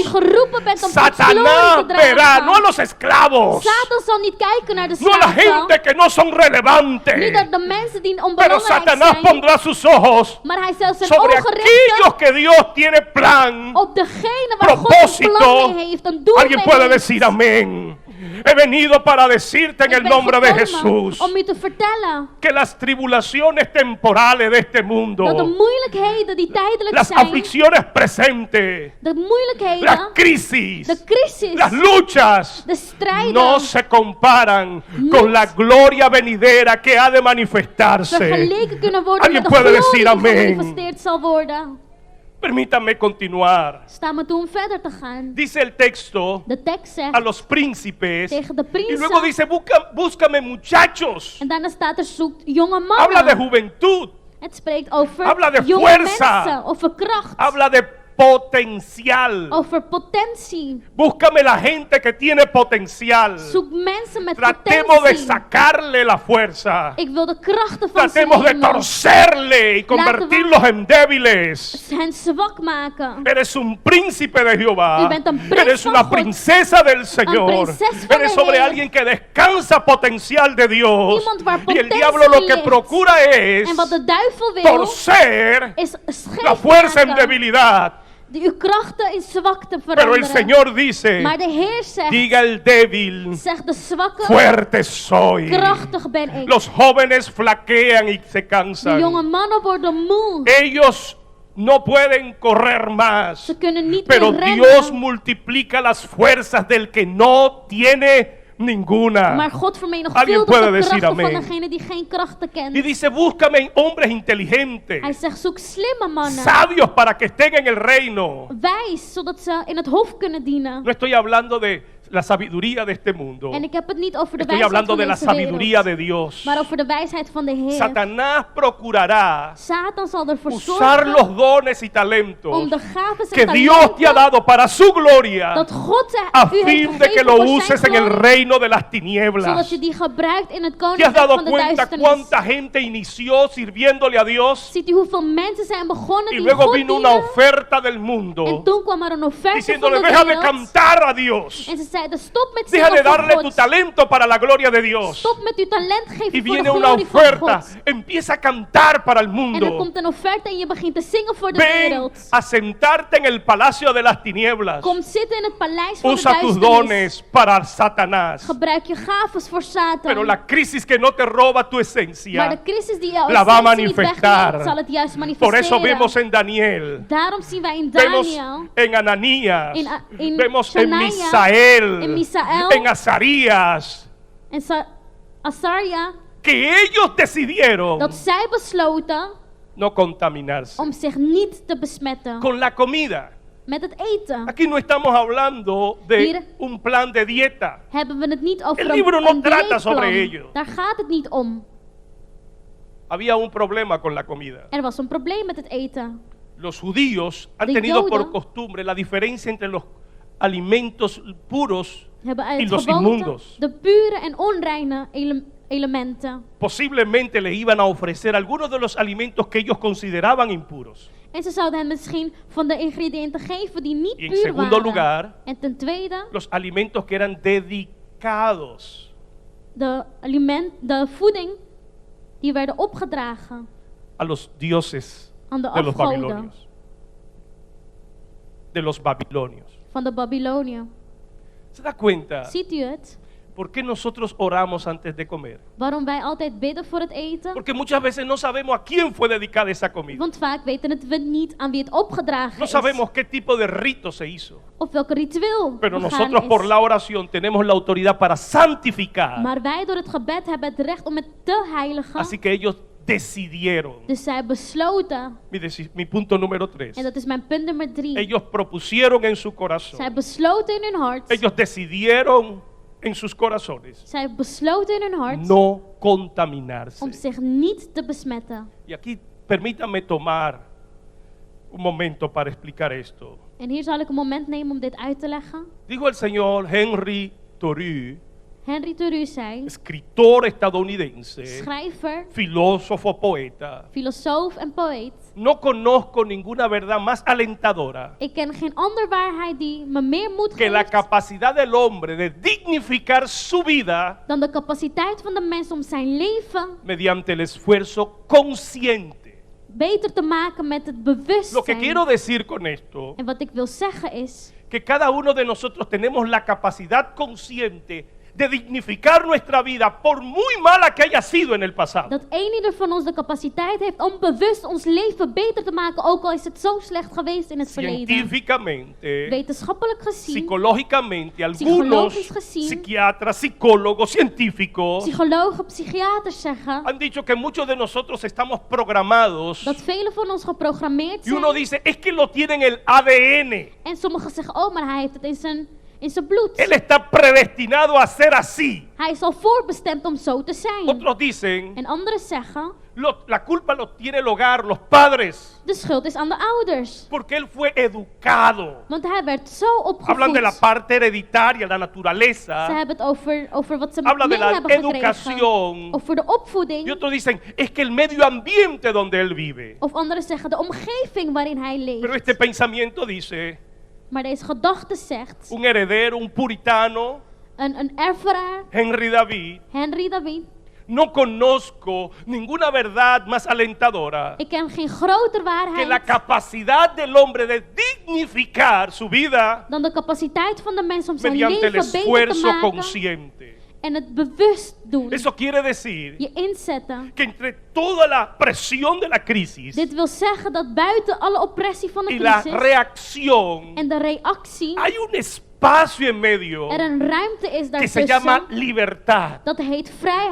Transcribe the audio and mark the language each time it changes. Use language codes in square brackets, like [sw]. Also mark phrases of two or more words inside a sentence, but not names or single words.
[nl] u geroepen bent om Gods [es] Satanás [nl] glorie te [es] verá [nl] dragen. [es] no a los esclavos, [nl] Satan zal niet kijken naar de [es] no a la [nl] slaven. [es] gente que no son [nl] Niet [es] relevantes, [nl] naar de mensen die [es] pero [nl] onbelangrijk [es] Satanás [nl] zijn. [es] pondrá sus ojos [nl] Maar hij zal zijn [es] sobre [nl] ogen [es] aquellos [nl] richten [es] que Dios tiene plan, [nl] op degene waar God een [es] propósito. [nl] plan mee heeft, een doel [es] Alguien [nl] mee [es] puede [nl] heeft. [es] decir amén. He venido para decirte en [nl] Ik [es] el [nl] ben [es] nombre de [nl] gekomen [es] Jesús [nl] om u te vertellen [es] que las tribulaciones temporales de este [nl] dat de [es] mundo, [nl] moeilijkheden die tijdelijk [es] las [nl] zijn, [es] aflicciones presentes, [nl] de moeilijkheden, [es] las crisis, [nl] de crisis, [es] las luchas, [nl] de strijden, [es] no se comparan con la gloria venidera que ha de manifestarse. [nl] vergeleken kunnen worden [es] Alguien [nl] met de [es] puede [nl] glorie [es] decir [nl] die [es] amén. [nl] gemanifesteerd zal worden. [es] Permítame continuar. [nl] Sta me toe om verder te gaan. [es] Dice el texto [nl] De tekst zegt [es] a los príncipes [nl] tegen de [es] y luego [nl] prinsen, [es] dice, búscame muchachos. [nl] en daarna staat er zoekt jonge [es] Habla de [nl] mannen. [es] juventud, [nl] Het spreekt over [es] Habla de [nl] jonge [es] fuerza. [nl] mensen, over kracht, [es] habla de potencial. [nl] over potentie. [es] Búscame la gente que tiene potencial. [nl] Zoek mensen met [es] Tratemos de [nl] potentie. [es] sacarle la fuerza. [nl] Ik wil de krachten van ze [es] Tratemos de [nl] nemen. [es] torcerle y convertirlos en débiles. [nl] Hen zwak maken. [es] Eres un príncipe de Jehová. [nl] U bent een prins [es] Eres [nl] van [es] una [nl] God. [es] princesa del Señor. [nl] prinses van [es] Eres [nl] de [es] sobre [nl] Heer. [es] alguien que descansa potencial de Dios. [nl] Iemand waar [es] Y el [nl] potentie [es] diablo lo que [nl] ligt. [es] procura es [nl] En wat de duivel wil, [es] torcer [nl] is scheef [es] la fuerza en [nl] maken. [es] debilidad. [nl] Die uw krachten in zwakte [es] Pero el [nl] veranderen. [es] Señor dice, [nl] Maar de Heer zegt, [es] diga el débil, [nl] zegt de zwakke, [es] fuerte soy. [nl] krachtig ben ik. [es] Los jóvenes flaquean y se [nl] De [es] cansan. [nl] jonge mannen worden moe. [es] Ellos no pueden correr más. [nl] Ze kunnen niet [es] Pero [nl] meer rennen. [es] Dios multiplica las fuerzas del que no tiene ninguna. [nl] Maar God [es] Alguien [nl] vermenigvuldigt [es] puede [nl] de [es] decir [nl] krachten van [es] amén. [nl] degene die geen krachten [es] Y [nl] kent. [es] dice, búscame hombres inteligentes, [nl] Hij zegt, zoek slimme mannen. [es] sabios para que estén en el reino. [nl] Wijs, zodat ze in het hof kunnen dienen. [es] No estoy hablando de la sabiduría de este mundo. [nl] En ik heb het niet over de [es] Estoy [nl] wijsheid [es] hablando [nl] van [es] de la [nl] deze [es] sabiduría [nl] wereld, [es] de Dios. [nl] maar over de wijsheid van de Heer. [es] Satanás procurará [nl] Satan zal ervoor [es] usar [nl] zorgen [es] los dones y talentos [nl] om de gaven [es] que [nl] en [es] Dios te ha [nl] talenten [es] dado para su gloria, [nl] dat God [es] a [nl] u heeft [es] fin de que [nl] gegeven [es] lo [nl] voor zijn [es] uses en el [nl] glorie, [es] reino de las [nl] zodat [es] tinieblas. [nl] je die gebruikt in het [es] ¿Te has [nl] koninkrijk [es] dado [nl] van de [es] cuenta [nl] duisternis. [es] cuánta gente inició sirviéndole a Dios [nl] Ziet u hoeveel mensen zijn begonnen [es] y [nl] die [es] luego [nl] God [es] vino una [nl] dienen? [es] oferta del [nl] En [es] mundo [nl] toen kwam er een offerte van [es] diciéndole, [nl] de [es] deja de [nl] wereld. [es] cantar a Dios, [nl] En ze zeiden, stop met [es] Deja de [nl] zingen [es] darle [nl] voor [es] tu [nl] God. [es] talento para la gloria de Dios. [nl] Stop met uw talent [es] Y [nl] geven voor de [es] viene una [nl] glorie van [es] oferta. [nl] God. [es] Empieza a cantar para el [nl] En er [es] mundo. [nl] komt een offerte en je begint te zingen voor de [es] Ven [nl] wereld. [es] a sentarte en el palacio de las tinieblas. [nl] Kom zitten in het paleis van de [es] Usa tus [nl] duisternis. [es] dones para Satanás. [nl] Gebruik je gaves voor Satan. [es] Pero la crisis que no te roba tu [nl] Maar [es] esencia, [nl] de crisis die jouw [es] la va a [nl] essentie niet [es] manifestar. [nl] wegneemt, zal het juist [es] por eso vemos [nl] manifesteren. [es] en Daniel, [nl] Daarom zien wij in [es] vemos [nl] Daniel, [es] en Ananías, [nl] in [es] vemos en [nl] Shania, [es] Misael, [nl] en Misael, [es] en Azarías, [nl] en Azaria, [es] que ellos decidieron [nl] dat zij besloten [es] no contaminarse [nl] om zich niet te besmetten [es] con la comida. [nl] met het eten. [es] Aquí no estamos hablando de [nl] Hier [es] un plan de dieta. [nl] hebben we het niet over [es] El libro no [nl] een [es] trata sobre [nl] dieetplan. [es] ello. [nl] Daar gaat het niet om. [es] Había un problema con la comida. [nl] Er was een probleem met het eten. [es] Los judíos han [nl] De [es] tenido por [nl] Joden [es] costumbre la diferencia entre los alimentos puros [nl] Hebben [es] y [nl] uit [es] los [nl] gewoonte [es] inmundos. [nl] de pure en onreine elementen. [es] Posiblemente le iban a ofrecer algunos de los alimentos que ellos consideraban impuros. [nl] En ze zouden hen misschien van de ingrediënten geven die niet [es] Y en [nl] puur [es] segundo [nl] waren. [es] lugar, [nl] En ten tweede, [es] los alimentos que eran dedicados [nl] de voeding die werden opgedragen [es] a los dioses [nl] aan de [es] de los [nl] afgoden [es] babilonios. De los babilonios. [nl] van de Babylonië. [es] ¿Se da cuenta [nl] Ziet u het? [es] por qué nosotros oramos antes de comer? [nl] Waarom wij altijd bidden voor het eten? [es] Porque muchas veces no sabemos a quién fue dedicada esa comida. [nl] Want vaak weten het we niet aan wie het opgedragen [es] No [nl] is. [es] sabemos qué tipo de rito se hizo. [nl] Of welk ritueel [es] Pero [nl] begaan [es] nosotros [nl] is. [es] por la oración tenemos la autoridad para santificar. [nl] Maar wij door het gebed hebben het recht om het te heiligen. [es] Así que ellos decidieron. [nl] Dus zij besloten. [es] Mi punto número 3. [nl] En dat is mijn punt nummer 3. [es] Ellos propusieron en su corazón. [nl] Zij besloten in hun hart. [es] Ellos decidieron en sus corazones [nl] Zij besloten in hun hart [es] no contaminarse. [nl] om zich niet te besmetten. [es] Y aquí permítanme tomar un momento para explicar esto. [nl] En hier zal ik een moment nemen om dit uit te leggen. [es] Dijo el señor Henry Thoreau, [nl] Henry Thoreau zei, [es] escritor estadounidense, [nl] schrijver, [es] filósofo, poeta: [nl] filosoof en poëet. [es] no conozco ninguna verdad más alentadora [nl] Ik ken geen ander waarheid die me meer moed [es] que la [nl] geeft [es] capacidad del hombre de dignificar su vida [nl] dan de capaciteit van de mens om zijn leven [es] mediante el esfuerzo consciente. [nl] beter te maken met het [es] Lo que [nl] bewustzijn. [es] quiero decir con esto, [nl] En wat ik wil zeggen is [es] que cada uno de nosotros tenemos la capacidad consciente de dignificar nuestra vida por muy mala que haya sido en el pasado. [nl] dat een ieder van ons de capaciteit heeft om bewust ons leven beter te maken, ook al is het zo slecht geweest in het verleden. [es] Científicamente, [nl] Wetenschappelijk gezien, [es] psicológicamente, algunos [nl] psicologisch gezien, [es] psiquiatras, psicólogos, científicos [nl] psychologen, psychiaters zeggen [es] han dicho que muchos de nosotros estamos programados [nl] dat velen van ons geprogrammeerd [es] y uno [nl] zijn. [es] dice, es que lo tiene en el ADN. [nl] En sommigen zeggen, oh, maar hij heeft het in zijn bloed. [es] Él está predestinado a ser así. [nl] Hij is al voorbestemd om zo te zijn. [es] Otros dicen, [nl] En anderen zeggen, [es] la culpa lo tiene el hogar, los padres, [nl] de schuld is aan de ouders. [es] porque él fue educado. [nl] Want hij werd zo [es] Hablan de la [nl] opgevoed. [es] parte hereditaria, la [nl] Ze [es] naturaleza. [nl] hebben het over wat ze [es] Habla de [nl] mee [es] la [nl] hebben gekregen. [es] educación. [nl] Over de [es] Y [nl] opvoeding. [es] otros dicen, es que el medio ambiente donde él vive. [nl] Of anderen zeggen de omgeving waarin hij [es] Pero [nl] leeft. [es] este pensamiento dice, [nl] Maar deze gedachte zegt, [es] un heredero, un puritano, [nl] een erfenaar, [es] Henry David, [nl] Henry David. [es] no conozco ninguna verdad más alentadora [nl] Ik ken geen groter [es] que la [nl] waarheid [es] capacidad del hombre de dignificar su vida [nl] dan de capaciteit van de mens om zijn [es] mediante el [nl] leven beter te [es] esfuerzo [nl] maken [es] consciente. [nl] en het bewust doen. [es] Eso quiere decir [nl] Je inzetten. [es] que entre toda la presión de la crisis [nl] Dit wil zeggen dat buiten alle oppressie van de [es] y la [nl] crisis [es] reacción [nl] en de reactie [es] hay un espacio en medio [nl] er een ruimte is [es] que se llama [nl] daartussen. [es] libertad. [nl] Dat heet vrijheid.